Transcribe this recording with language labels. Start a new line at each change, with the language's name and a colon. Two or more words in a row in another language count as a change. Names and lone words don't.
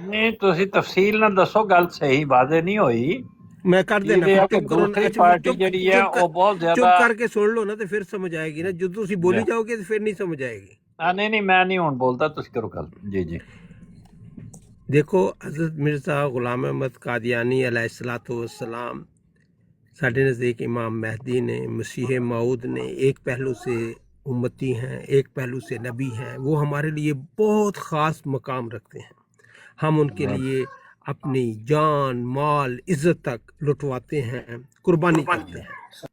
Punjabi: ਨਹੀਂ ਤੁਸੀਂ ਤਫਸੀਲ ਨਾਲ ਦੱਸੋ, ਗੱਲ ਸਹੀ ਵਾਜ਼ੇ ਨਹੀਂ ਹੋਈ। ਮੈਂ ਕਰ ਦੇਣਾ ਦੂਸਰੀ ਪਾਰਟੀ ਜਿਹੜੀ ਹੈ ਉਹ ਬਹੁਤ ਜ਼ਿਆਦਾ ਚੁੱਪ ਕਰਕੇ ਸੁਣ ਲਓ ਨਾ, ਤੇ ਫਿਰ ਸਮਝ ਆਏਗੀ ਨਾ। ਜਦੋਂ ਤੁਸੀਂ ਬੋਲੀ ਜਾਓਗੇ ਤੇ ਫਿਰ ਨਹੀਂ ਸਮਝ ਆਏਗੀ। ਨਹੀਂ ਮੈਂ ਨਹੀਂ ਹੁਣ ਬੋਲਦਾ, ਤੁਸੀਂ ਕਰੋ ਗੱਲ। ਜੀ ਦੇਖੋ,
Urdu: حضرت مرزا غلام احمد قادیانی
Arabic: عليه الصلاة والسلام
Punjabi: ਸਾਡੇ ਨਜ਼ਦੀਕ
Urdu: امام مہدی نے، مسیح موعود نے، ایک پہلو سے امتی ہیں، ایک پہلو سے نبی ہیں. وہ ہمارے لیے بہت خاص مقام رکھتے ہیں. ہم ان کے لیے اپنی جان، مال، عزت تک لٹواتے ہیں، قربانی کرتے ہیں.